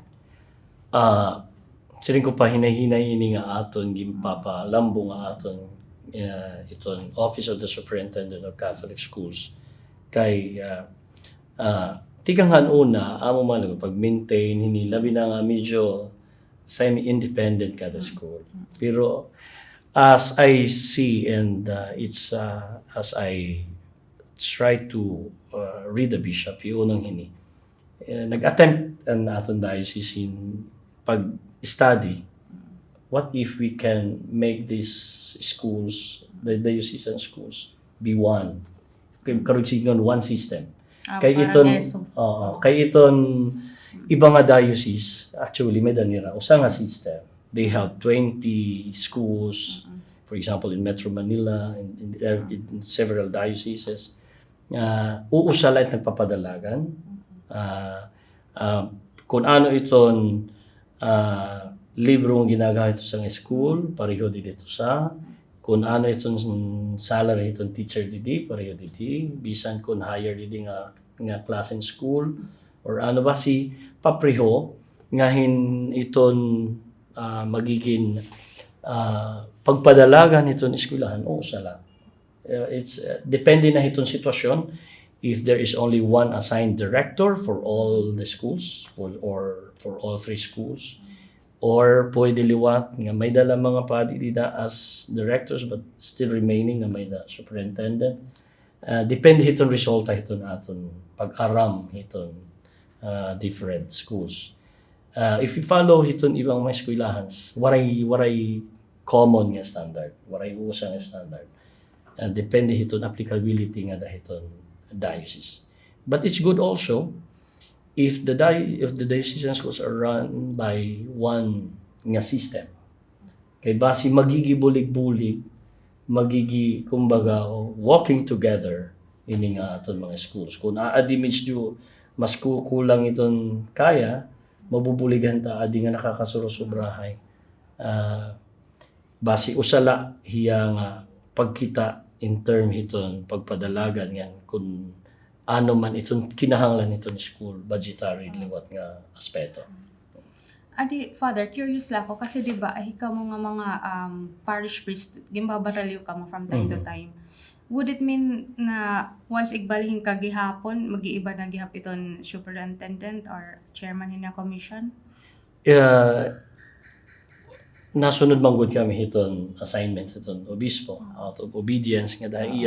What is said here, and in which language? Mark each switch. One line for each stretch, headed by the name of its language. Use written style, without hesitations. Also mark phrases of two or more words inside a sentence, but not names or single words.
Waray: Siring ko pa hinay-hinay ini nga aton gimpapalambo nga aton iton Office of the Superintendent of Catholic Schools kay tiganghan una amo man pag-maintain hini labi na nga medyo semi-independent kada school.
English: Pero as I see and it's as I try to read the bishop,
Waray: unang hini nag-attempt ang aton diocese in pag-study.
English: What if we can make these schools, the diocesan schools, be one?
Waray: Karon sigon
English: one system.
Waray: Kay iton iba nga diocese actually may danira usa nga system.
English: They have 20 schools for example, in Metro Manila, in several dioceses,
Waray: uusala at nagpapadalagan. Kung ano iton librong ginagawa ito sa school, pareho dito sa kung ano itong salary itong teacher didi, pareho didi, bisan kung higher didi nga class in school, or ano ba si papreho, ngahin iton magiging pagpadalagan itong eskwelahan, o sala. It's depende na itong sitwasyon,
English: if there is only one assigned director for all the schools, or for all 3 schools, or
Waray: pwede liwat nga may dala mga padi dida
English: as directors but still remaining
Waray: nga may da
English: superintendent.
Waray: Depende hiton resulta hiton aton pag-aram hiton different schools.
English: If you follow
Waray: hiton ibang mga eskwelahan, waray common nga standard, waray usa nga standard. Depende hiton applicability nga dahiton diocese.
English: But it's good also if the diocesan schools are run by one nga system.
Waray: Kay basi magigi bulig-bulig, magigi kumbaga
English: walking together
Waray: ini nga aton mga schools. Kung aadi medyo mas kulang iton kaya, mabubuligan ta adi nga nakakasurosobrahay. Basi usala hiya nga pagkita in term hiton pagpadalagan yan kung ano man itong kinahanglan nito ni school, budgetary liwat nga aspeto. Adi, Father, curious lang ako kasi di ba ikaw mo nga mga
English: parish priest,
Waray: gimbabaraliw ka mo
English: from time to time. Would it mean
Waray: na once igbalihin ka gihapon, mag-iiba na gihap iton
English: superintendent or chairman
Waray: na commission? Nasunod manggod kami hiton assignment hiton obispo
English: out of obedience
Waray: nga dahil iya.